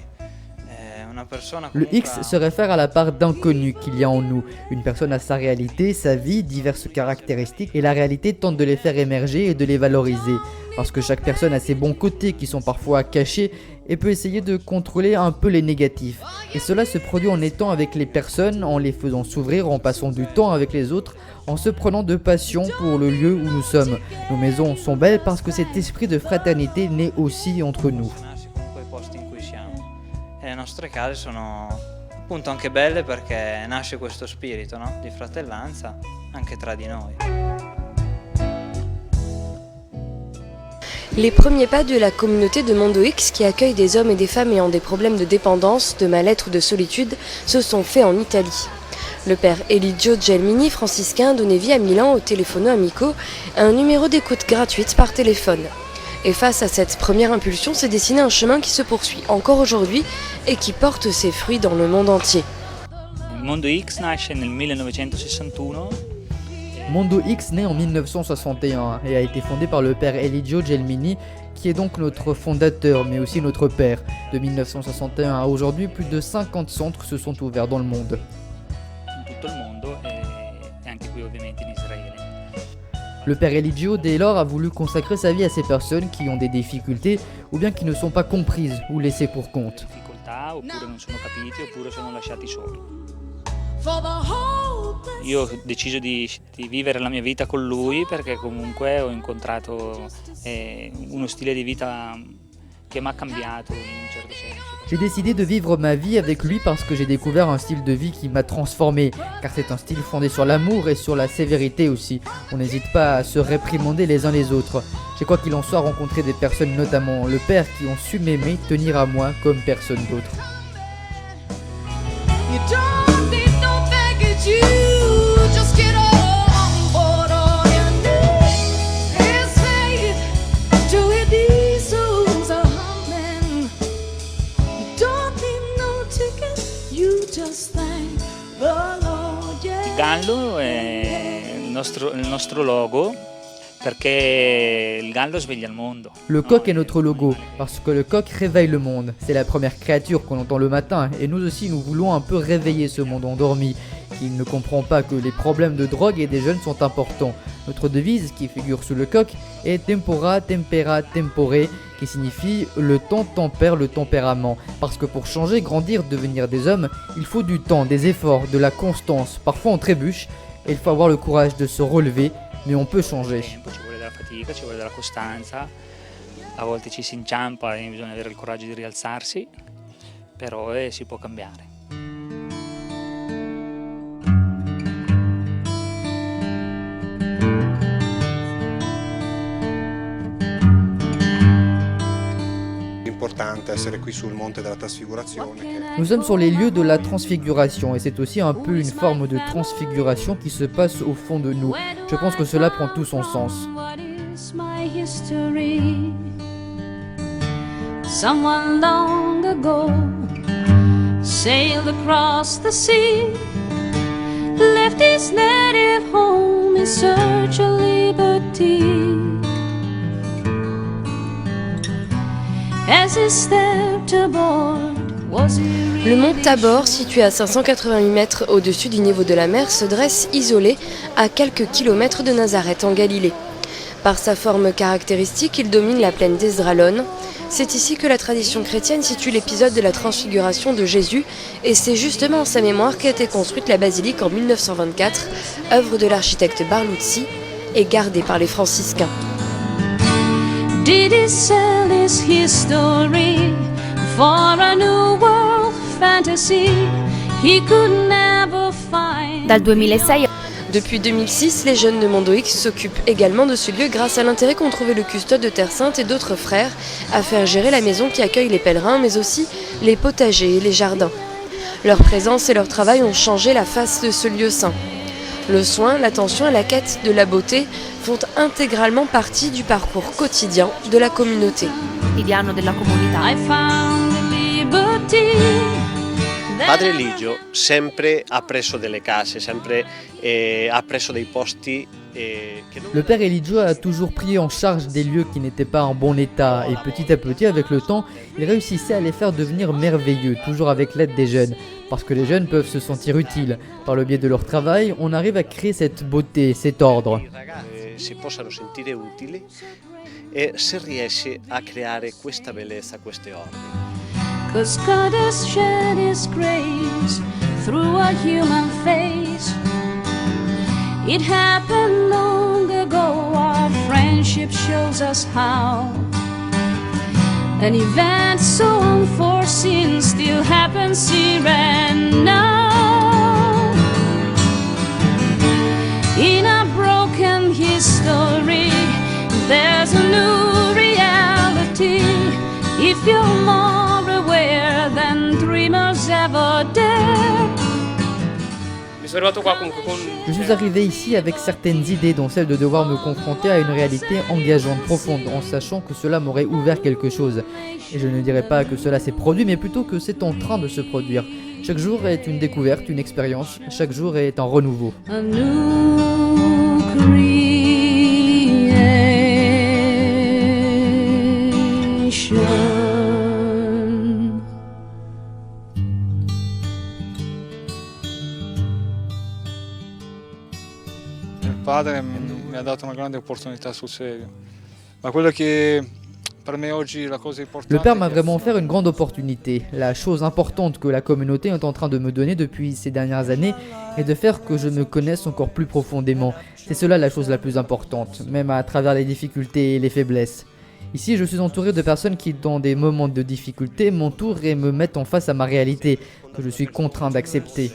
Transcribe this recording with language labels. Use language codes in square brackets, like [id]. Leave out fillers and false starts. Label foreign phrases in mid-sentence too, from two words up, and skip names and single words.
[it] Una persona [fr] Le [it] comunque [fr] X se réfère à la part d'inconnu qu'il y a en nous. Une personne a sa réalité, sa vie, diverses caractéristiques, et la réalité tente de les faire émerger et de les valoriser. Parce que chaque personne a ses bons côtés qui sont parfois cachés et peut essayer de contrôler un peu les négatifs. Et cela se produit en étant avec les personnes, en les faisant s'ouvrir, en passant du temps avec les autres, en se prenant de passion pour le lieu où nous sommes. Nos maisons sont belles parce que cet esprit de fraternité naît aussi entre nous. [it] relazionarsi con quei posti in cui siamo. E le nostre case sono appunto anche belle perché nasce questo spirito, no? Di fratellanza anche tra di noi. [fr] Les premiers pas de la communauté de Mondo X qui accueille des hommes et des femmes ayant des problèmes de dépendance, de mal-être ou de solitude se sont faits en Italie. Le père Eligio Gelmini, franciscain, donnait vie à Milan au Telefono Amico, un numéro d'écoute gratuite par téléphone. Et face à cette première impulsion, s'est dessiné un chemin qui se poursuit encore aujourd'hui et qui porte ses fruits dans le monde entier. [it] Mondo X nasce nel 1961. [fr] Mondo X naît en 1961 et a été fondé par le père Eligio Gelmini, qui est donc notre fondateur, mais aussi notre père. De 1961 à aujourd'hui, plus de 50 centres se sont ouverts dans le monde. [it] In tutto il mondo e anche qui ovviamente in Israele. [fr] Le père Eligio, dès lors, a voulu consacrer sa vie à ces personnes qui ont des difficultés ou bien qui ne sont pas comprises ou laissées pour compte. [it] Difficoltà oppure non sono capiti oppure sono lasciati soli. Io ho deciso di vivere la mia vita con lui perché comunque ho incontrato uno stile di vita che mi ha cambiato in un certo senso. [fr] J'ai décidé de vivre ma vie avec lui parce que j'ai découvert un style de vie qui m'a transformé, car c'est un style fondé sur l'amour et sur la sévérité aussi. On n'hésite pas à se réprimander les uns les autres. J'ai quoi qu'il en soit rencontré des personnes, notamment le père, qui ont su m'aimer, tenir à moi comme personne d'autre. [en] You don't need no baggage, you just get on board on your knees. It's fate to it, these souls are humming. You don't need no ticket, you just thank the Lord, yeah. [it] Il gallo è il nostro logo perché il gallo sveglia il mondo. [fr] Le coq est notre logo, parce que le coq réveille le monde. C'est la première créature qu'on entend le matin, et nous aussi nous voulons un peu réveiller ce monde endormi, qui ne comprend pas que les problèmes de drogue et des jeunes sont importants. Notre devise, qui figure sous le coq, est [la] Tempora, Tempera, Tempore, [fr] qui signifie le temps tempère le tempérament. Parce que pour changer, grandir, devenir des hommes, il faut du temps, des efforts, de la constance. Parfois on trébuche, et il faut avoir le courage de se relever, mais on peut changer. Ci vuole della fatica, ci vuole della costanza, a volte ci si inciampa e bisogna avere il coraggio di rialzarsi, però si può cambiare. [it] Importante essere qui sul monte della trasfigurazione. [fr] Nous sommes sur les lieux de la transfiguration et c'est aussi un peu une forme de transfiguration qui se passe au fond de nous. Je pense que cela prend tout son sens. [en] What is my history? Someone long ago sailed across the sea, left his native home in search of liberty. As he stepped aboard, was he [fr] Le mont Tabor, situé à 588 mètres au-dessus du niveau de la mer, se dresse isolé à quelques kilomètres de Nazareth en Galilée. Par sa forme caractéristique, il domine la plaine d'Esdralon. C'est ici que la tradition chrétienne situe l'épisode de la transfiguration de Jésus, et c'est justement en sa mémoire qu'a été construite la basilique en 1924, œuvre de l'architecte Barluzzi et gardée par les franciscains. [en] Did he sell his history for a new world fantasy he could never find? [it] Dal 2006 [fr] Depuis 2006, les jeunes de Mondo X s'occupent également de ce lieu grâce à l'intérêt qu'ont trouvé le custote de Terre Sainte et d'autres frères à faire gérer la maison qui accueille les pèlerins, mais aussi les potagers et les jardins. Leur présence et leur travail ont changé la face de ce lieu saint. Le soin, l'attention et la quête de la beauté font intégralement partie du parcours quotidien de la communauté. [it] quotidiano della comunità. [en] I found liberty. [it] Padre Eligio sempre ha preso delle case, sempre ha preso dei posti che non... [fr] Le père Eligio a toujours pris en charge des lieux qui n'étaient pas en bon état et petit à petit, avec le temps, il réussissait à les faire devenir merveilleux, toujours avec l'aide des jeunes. Parce que les jeunes peuvent se sentir utiles. Par le biais de leur travail, on arrive à créer cette beauté, cet ordre. [it] Si possano sentire utili e si riesce a creare questa bellezza, questi ordini. [en] 'Cause God has shed his grace through a human face. It happened long ago, our friendship shows us how. An event so unforeseen still happens here and now. In a broken history, there's a new reality. If you're more aware than dreamers ever dare. [fr] Je suis arrivé ici avec certaines idées, dont celle de devoir me confronter à une réalité engageante, profonde, en sachant que cela m'aurait ouvert quelque chose. Et je ne dirais pas que cela s'est produit, mais plutôt que c'est en train de se produire. Chaque jour est une découverte, une expérience, chaque jour est un renouveau. [en] A new creation. [it] Il padre mi ha dato una grande opportunità sul serio, ma quello che per me oggi la cosa importante. [fr] Le père m'a vraiment offert une grande opportunité. La chose importante que la communauté est en train de me donner depuis ces dernières années est de faire que je me connaisse encore plus profondément. C'est cela la chose la plus importante, même à travers les difficultés et les faiblesses. Ici, je suis entouré de personnes qui, dans des moments de difficulté, m'entourent et me mettent en face à ma réalité, que je suis contraint d'accepter.